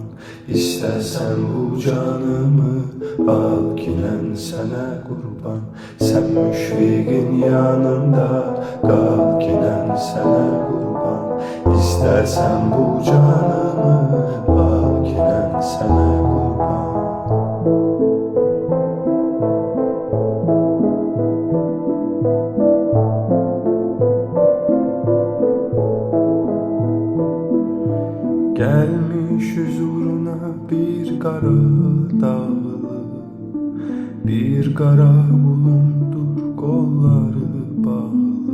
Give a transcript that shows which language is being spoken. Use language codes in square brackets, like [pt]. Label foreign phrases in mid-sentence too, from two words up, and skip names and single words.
[az] İstəsən bu canımı al ginən sənə qurban. Sen müşfiqin yanında qal ginən sənə qurban. İstəsən bu canımı al ginən sənə qurban. [tr] Gelmiş huzuruna bir kara dağlı, bir kara bulundur kolları bağlı.